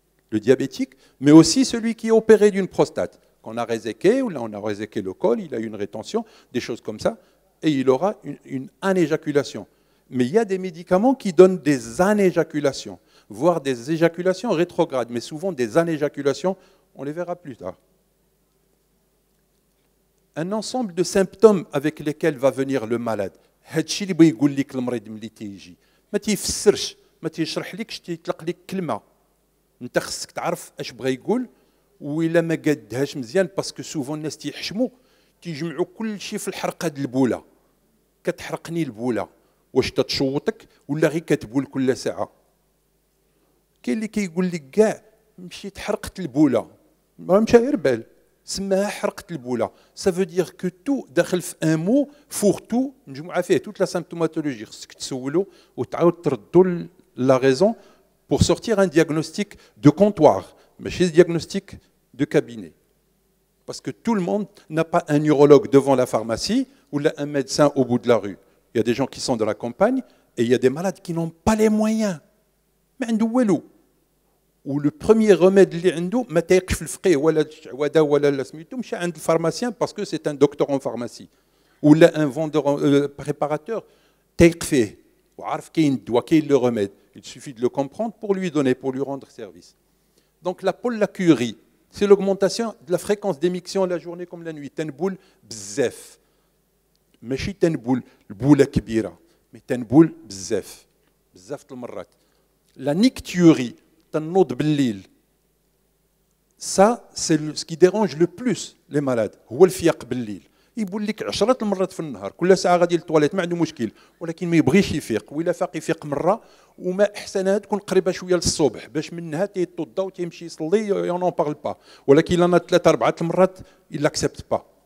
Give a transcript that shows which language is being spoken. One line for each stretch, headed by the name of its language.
French: Le diabétique, mais aussi celui qui est opéré d'une prostate. Qu'on a réséqué, ou là on a réséqué le col, il a une rétention, des choses comme ça, et il aura une anéjaculation. Mais il y a des médicaments qui donnent des anéjaculations, voire des éjaculations rétrogrades, mais souvent des anéjaculations. On les verra plus tard. Un ensemble de symptômes avec lesquels va venir le malade.
Arabic: هادشي اللي بغى يقول لك المريض ملي تيجي ما تيفسرش ما تيشرحلكش تيطلق لك كلمه انت خصك تعرف اش بغى يقول وإلا ما قادهاش مزيان باسكو سوفون الناس تيحشموا تيجمعوا كل شيء في الحرقه د البوله كتحرقني البوله واش تتشوطك ولا غير كتبول كل ساعه كاين اللي كيقول لك كاع مشيت حرقت البوله
French: ما مشى غير بال سماها حرقت البوله ça veut dire que tout
Arabic: داخل في ان مو فور تو مجموعه فيه
French: toute la symptomatologie
Arabic: خصك تسولوا وتعاود تردوا
French: la raison pour sortir un diagnostic de comptoir
Arabic: ماشي
French: diagnostic de cabinet parce que tout le monde n'a pas un neurologue devant la pharmacie ou un médecin au bout de la rue. Il y a des gens qui sont dans la campagne et il y a des malades qui n'ont pas les moyens.
Arabic: ما عنده والو.
French: Ou le premier remède
Arabic: اللي عنده ما تيقش في الفقيه ولا الشعوذه ولا سميتو مشى عند الفارماسيان
French: parce que c'est un docteur en pharmacie ou là un vendeur préparateur
Arabic: تيق فيه وعارف كاين الدواء كاين
French: le remède. Il suffit de le comprendre pour lui donner, pour lui rendre service. Donc la pollacurie, c'est l'augmentation de la fréquence d'émission la journée comme la nuit.
Arabic: تنبول بزاف. ماشي تنبول البوله كبيره مي تنبول بزاف بزاف المرات.
French: La nicturie,
Arabic: تنوض بالليل.
French: Ça c'est ce qui dérange le plus les malades.
Arabic: هو الفياق بالليل. يقول لك 10 المرات في النهار كل ساعه غادي للطواليت ما عنده مشكل ولكن ما يبغيش يفيق وإلا فاق يفيق مره وما احسنها تكون قريبه شويه للصبح باش منها تيتوضا وتيمشي يصلي يون بارل با ولكن انا 3 4 المرات
French: il l'accepte pas.